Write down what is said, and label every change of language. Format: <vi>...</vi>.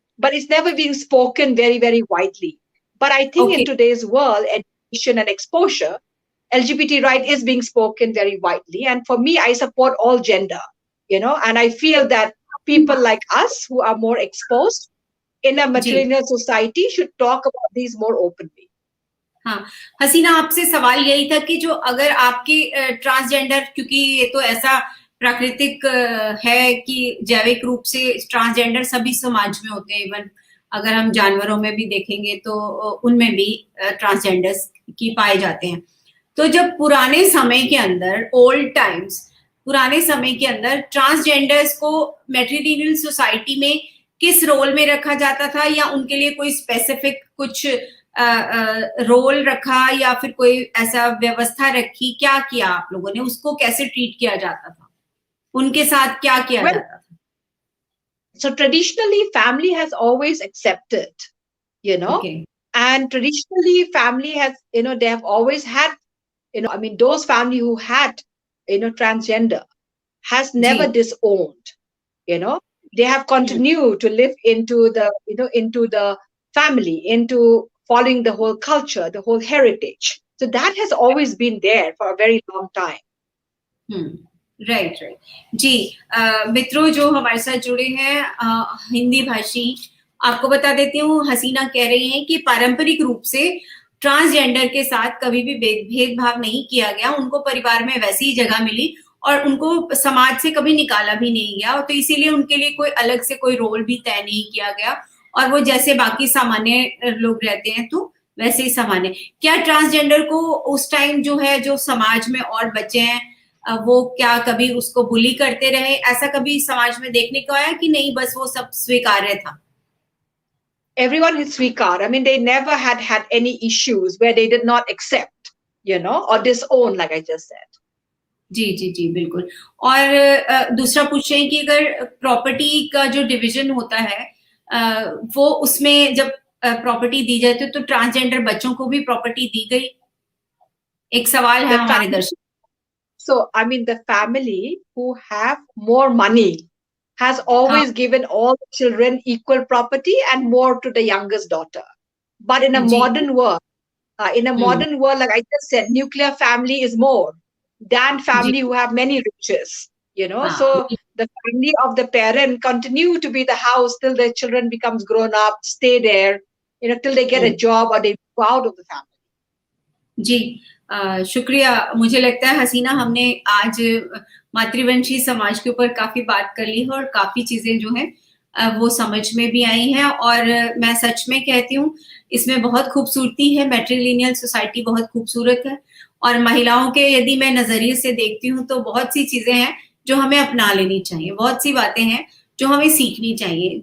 <en>But it's never been spoken very, very widely. But I think in today's world, education and exposure, LGBT right is being spoken very widely. And for me, I support all gender, and I feel that people like us who are more exposed in a matrilineal society should talk about these more openly.</en> <hi>हाँ, हसीना, आपसे सवाल यही था कि जो अगर आपके transgender, क्योंकि ये तो ऐसा प्राकृतिक है कि जैविक रूप से ट्रांसजेंडर सभी समाज में होते हैं, इवन अगर हम जानवरों में भी देखेंगे तो उनमें भी ट्रांसजेंडर्स की पाए जाते हैं। तो जब पुराने समय के अंदर, ओल्ड टाइम्स, पुराने समय के अंदर ट्रांसजेंडर्स को मैट्रिलिनियल सोसाइटी में किस रोल में रखा जाता था, या उनके लिए कोई स्पेसिफिक कुछ रोल रखा, या फिर कोई ऐसा व्यवस्था रखी, क्या किया आप लोगों ने, उसको कैसे ट्रीट किया जाता था, उनके साथ क्या किया जाता था?</hi> <en>So traditionally, family has always accepted, and traditionally family has, they have always had, those family who had, transgender has never disowned, they have continued to live into the, into the family, into following the whole culture, the whole heritage. So that has always been there for a very long time. Right.</en> <hi>जी, मित्रों जो हमारे साथ जुड़े हैं हिंदी भाषी, आपको बता देती हूँ, हसीना कह रही हैं कि पारंपरिक रूप से ट्रांसजेंडर के साथ कभी भी भेदभाव नहीं किया गया, उनको परिवार में वैसी ही जगह मिली और उनको समाज से कभी निकाला भी नहीं गया, तो इसीलिए उनके लिए कोई अलग से कोई रोल भी तय नहीं किया गया, और वो जैसे बाकी सामान्य लोग रहते हैं तो वैसे ही सामान्य। क्या ट्रांसजेंडर को उस टाइम जो है, जो समाज में और बच्चे हैं, वो क्या कभी उसको बुली करते रहे, ऐसा कभी समाज में देखने को आया कि नहीं, बस वो सब स्वीकार्य था?</hi> <en>Everyone is स्वीकार. I mean, they never had any issues where they did not accept, or disown, like I just said.</en> <hi>जी जी जी, बिल्कुल। और दूसरा पूछ रहे हैं कि अगर प्रॉपर्टी का जो डिवीजन होता है, वो उसमें जब प्रॉपर्टी दी जाती है तो ट्रांसजेंडर बच्चों को भी प्रॉपर्टी दी गई? एक सवाल है हमारे दर्शक।</hi> <en>So, I mean, the family who have more money has always given all children equal property and more to the youngest daughter. But in a modern world, like I just said, nuclear family is more than family who have many riches, So the family of the parent continue to be the house till their children becomes grown up, stay there, till they get a job or they go out of the family.</en> <hi>जी, शुक्रिया। मुझे लगता है हसीना, हमने आज मातृवंशी समाज के ऊपर काफी बात कर ली है और काफी चीजें जो हैं वो समझ में भी आई हैं, और मैं सच में कहती हूँ इसमें बहुत खूबसूरती है। मैट्रिलिनियल सोसाइटी बहुत खूबसूरत है, और महिलाओं के यदि मैं नजरिए से देखती हूँ तो बहुत सी चीजें हैं जो हमें अपना लेनी चाहिए, बहुत सी बातें हैं जो हमें सीखनी चाहिए।</hi>